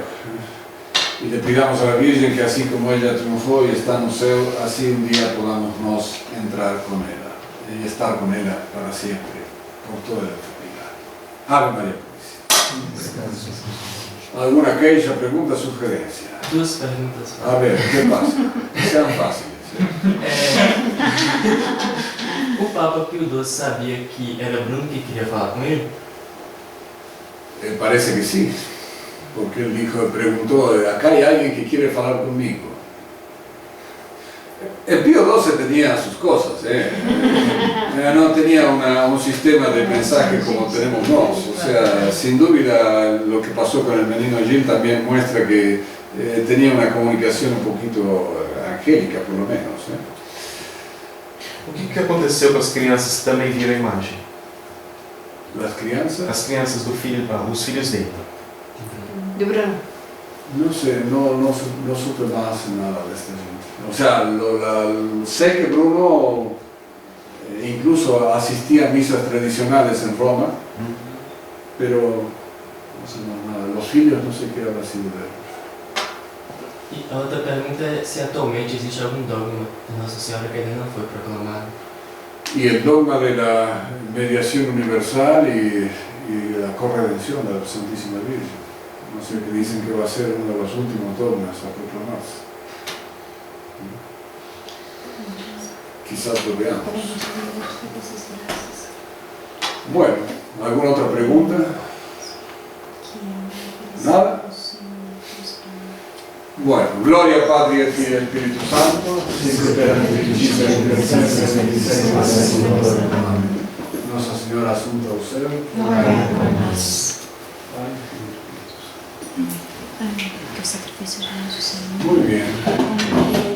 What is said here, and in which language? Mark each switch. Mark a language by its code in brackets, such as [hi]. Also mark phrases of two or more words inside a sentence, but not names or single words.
[es] Y le pidamos a la Virgen que así como ella triunfó y está en el cielo, así un día podamos nos entrar con ella y estar con ella para siempre, por toda la eternidad. Ave María Purísima. ¿Alguna queixa, pregunta, sugerencia? [pt] Duas perguntas. [es] A ver, ¿qué pasa? Sean fáciles. [pt] O Papa Pio XII sabia que era Bruno que queria falar com ele? [es] Parece que sí, porque él preguntó, acá hay alguien que quiere hablar conmigo. El Pío XII tenía sus cosas, no tenía un sistema de mensaje como tenemos nosotros. O sea, sin duda lo que pasó con el menino Gil también muestra que tenía una comunicación un poquito angélica, por lo menos. [pt] O que aconteceu com as crianças que também viram a imagem? [es] Las crianças? [pt] As crianças os filhos dele. De Bruno. [es] No sé, no supe más nada de esta gente. O sea, sé que Bruno incluso asistía a misas tradicionales en Roma, pero no sé más nada. Los filhos no sé qué habrá sido de ellos. [pt] E a outra pergunta é se atualmente existe algum dogma de Nossa Senhora que ainda não foi proclamado. [es] Y el dogma de la mediación universal y la corredención de la Santísima Virgen. No sé, que dicen que va a ser uno de los últimos dogmas a proclamarse. Quizás lo veamos. Bueno, ¿alguna otra pregunta? ¿Nada? Bueno, gloria Padre y al Espíritu Santo, Nuestra Señora Asunta [pt] ao céu. Que o sacrifício de nosso Senhor. [es] Muy bien.